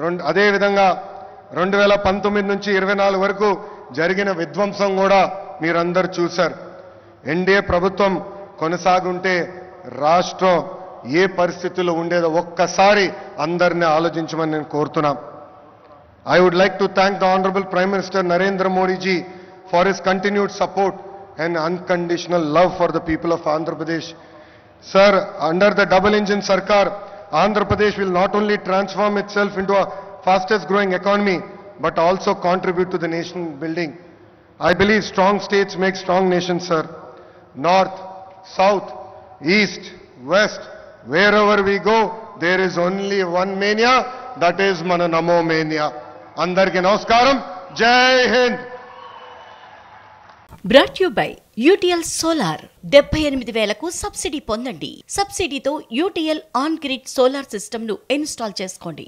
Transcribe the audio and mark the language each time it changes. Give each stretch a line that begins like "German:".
Telugu: అదేవిధంగా 2019 నుంచి 24 వరకు జరిగిన విధ్వంసం కూడా మీరందరూ చూశారు. ఎన్డీఏ ప్రభుత్వం కొనసాగుంటే రాష్ట్రం ఏ పరిస్థితుల్లో ఉండేదో ఒక్కసారి అందరినీ ఆలోచించమని నేను కోరుతున్నా.
English: I would like to thank the Honorable Prime Minister Narendra Modi ji for his continued support and unconditional love for the people of Andhra Pradesh. Sir, under the double engine Sarkar, Andhra Pradesh will not only transform itself into a fastest growing economy, but also contribute to the nation building. I believe strong states make strong nations, sir. North, South, East, West, wherever we go, there is only one mania, that is Mana Namo Mania.
Telugu: Andarki Namaskaram, Jai Hind. Brought you by UTL solar 78,000కు subsidy పొందండి. సబ్సిడీతో UTL on grid solar సిస్టమ్ను install చేసుకోండి.